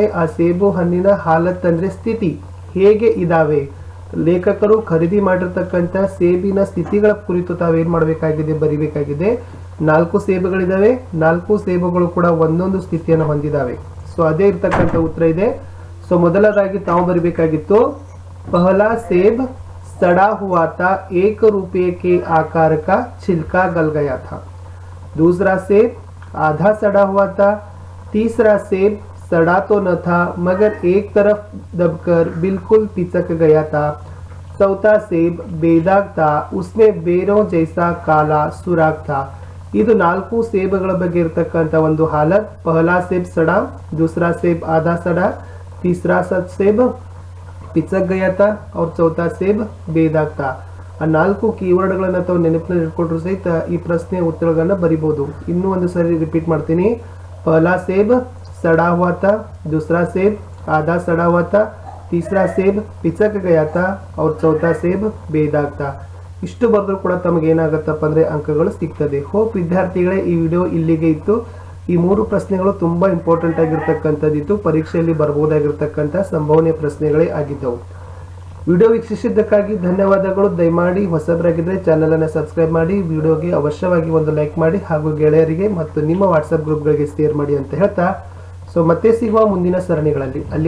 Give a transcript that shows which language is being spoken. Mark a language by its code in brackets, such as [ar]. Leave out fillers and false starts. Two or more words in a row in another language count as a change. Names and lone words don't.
[kn] ಆ ಸೇಬು ಹಣ್ಣಿನ ಹಾಲತ್ ಅಂದ್ರೆ ಸ್ಥಿತಿ ಹೇಗೆ ಇದಾವೆ, ಲೇಖಕರು ಖರೀದಿ ಮಾಡಿರ್ತಕ್ಕಂಥ ಸೇಬಿನ ಸ್ಥಿತಿಗಳ ಕುರಿತು ತಾವೇನ್ ಮಾಡಬೇಕಾಗಿದೆ, ಬರಿಬೇಕಾಗಿದೆ. 4 ಸೇಬುಗಳಿದಾವೆ. 4 ಸೇಬುಗಳು ಕೂಡ ಒಂದೊಂದು ಸ್ಥಿತಿಯನ್ನು ಹೊಂದಿದಾವೆ. ಸೊ ಅದೇ ಇರ್ತಕ್ಕಂಥ ಉತ್ತರ ಇದೆ. ಸೊ ಮೊದಲದಾಗಿ ತಾವು ಬರಿಬೇಕಾಗಿತ್ತು, [hi] पहला सेब सड़ा हुआ था, 1 रुपये के आकार का छिलका गल गया था. दूसरा सेब आधा सड़ा हुआ था. तीसरा सेब सड़ा तो न था मगर एक तरफ दबकर बिल्कुल पिचक गया था. चौथा सेब बेदाग था, उसमें बेरों जैसा काला सुराग था. [kn] ಇದು 4 ಸೇಬುಗಳ ಬಗ್ಗೆ ಇರತಕ್ಕಂತ ಒಂದು ಹಾಲತ್. [hi] पहला सेब सड़ा, दूसरा सेब आधा सड़ा, तीसरा सेब पिचक गया था और चौथा सेब बेदाग था. [kn] ಆ 4 ಕೀವರ್ಡ್ಗಳನ್ನ ತಾವು ನೆನಪಿನಲ್ಲಿ ಇಟ್ಕೊಂಡ್ರು ಸಹಿತ ಈ ಪ್ರಶ್ನೆಯ ಉತ್ತರಗಳನ್ನ ಬರಿಬಹುದು. ಇನ್ನೂ ಒಂದು ಸರಿ ರಿಪೀಟ್ ಮಾಡ್ತೀನಿ. [hi] पहला सेब सड़ा हुआ था, दूसरा सेब आधा सड़ा हुआ था, तीसरा सेब पिचक गया था और चौथा सेब बेदाग था. [kn] ಇಷ್ಟು ಬರೆದ್ರು ಕೂಡ ತಮಗೆ ಏನಾಗುತ್ತಪ್ಪ ಅಂದ್ರೆ ಅಂಕಗಳು ಸಿಗ್ತದೆ. ಹೋಪ್ ವಿದ್ಯಾರ್ಥಿಗಳೇ, ಈ ವಿಡಿಯೋ ಇಲ್ಲಿಗೆ ಇತ್ತು. ಈ 3 ಪ್ರಶ್ನೆಗಳು ತುಂಬಾ ಇಂಪಾರ್ಟೆಂಟ್ ಆಗಿರ್ತಕ್ಕಂಥದ್ದಿತ್ತು. ಪರೀಕ್ಷೆಯಲ್ಲಿ ಬರಬಹುದಾಗಿರ್ತಕ್ಕಂಥ ಸಂಭಾವನೆ ಪ್ರಶ್ನೆಗಳೇ ಆಗಿದ್ದವು. ವಿಡಿಯೋ ವೀಕ್ಷಿಸಿದ್ದಕ್ಕಾಗಿ ಧನ್ಯವಾದಗಳು. ದಯಮಾಡಿ ಹೊಸಬರಾಗಿದ್ದರೆ ಚಾನೆಲ್ ಅನ್ನು ಸಬ್ಸ್ಕ್ರೈಬ್ ಮಾಡಿ, ವಿಡಿಯೋಗೆ ಅವಶ್ಯವಾಗಿ ಒಂದು ಲೈಕ್ ಮಾಡಿ ಹಾಗೂ ಗೆಳೆಯರಿಗೆ ಮತ್ತು ನಿಮ್ಮ ವಾಟ್ಸಪ್ ಗ್ರೂಪ್ಗಳಿಗೆ ಶೇರ್ ಮಾಡಿ ಅಂತ ಹೇಳ್ತಾ, ಸೊ ಮತ್ತೆ ಸಿಗುವ ಮುಂದಿನ ಸರಣಿಗಳಲ್ಲಿ.